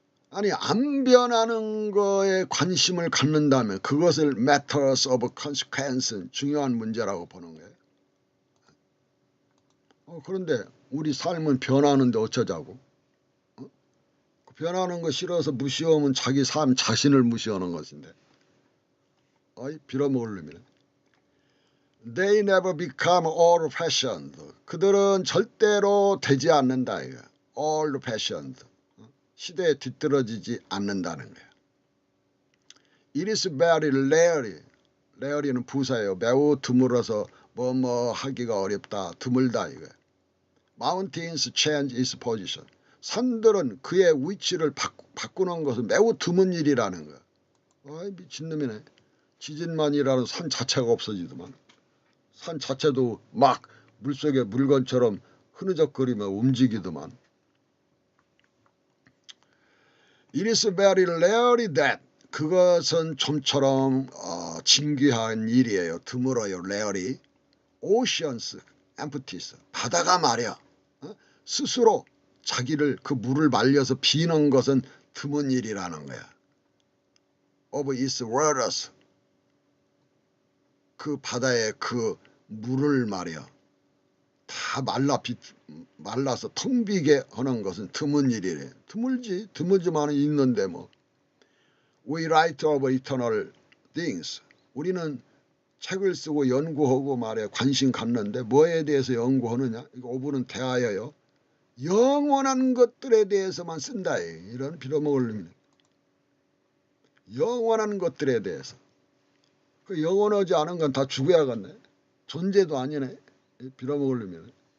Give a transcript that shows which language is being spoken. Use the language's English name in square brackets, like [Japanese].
[Korean] 아니 안 변하는 거에 관심을 갖는다면 그것을 [English] matters of consequence [Korean] 중요한 문제라고 보는 거예요. 그런데 우리 삶은 변하는데 어쩌자고? 변하는 거 싫어서 무시하면 자기 삶 자신을 무시하는 것인데. 빌어먹을 놈이네. [English] They never become old-fashioned. [Korean] 그들은 절대로 되지 않는다. [English] old-fashioned. [Korean] 시대에 뒤떨어지지 않는다는 거예요. [English] It is very [Korean] 레어리는 부사예요. 매우 드물어서 뭐뭐 하기가 어렵다. 드물다 이거예요. [English] Mountains change its position. [Korean] 산들은 그의 위치를 바꾸는 것은 매우 드문 일이라는 거야. 아이 미친놈이네. 지진만이라는 산 자체가 없어지더만. 산 자체도 막 물속에 물건처럼 흐느적거리며 움직이더만. [English] It is very rarely that. [Korean] 그것은 좀처럼 진귀한 일이에요. 드물어요. rarely. [English] Oceans empties. [Korean] 바다가 말이야. 스스로 자기를 그 물을 말려서 비는 것은 드문 일이라는 거야. [English] Of its waters. [Korean] 그 바다의 그 물을 말이야. 다 말라서 텅 비게 하는 것은 드문 일이래. 드물지. 드물지만 있는데 뭐. [English] We write of eternal things. [Korean] 우리는 책을 쓰고 연구하고 말이야. 관심 갖는데 뭐에 대해서 연구하느냐. 이거 오브는 대하여요. 영원한 것들에 대해서만 쓴다. 이런 빌어먹을 놈이네. 영원한 것들에 대해서. 그 영원하지 않은 건 다 죽어야겠네. 존재도 아니네. 빌어먹을 놈이네.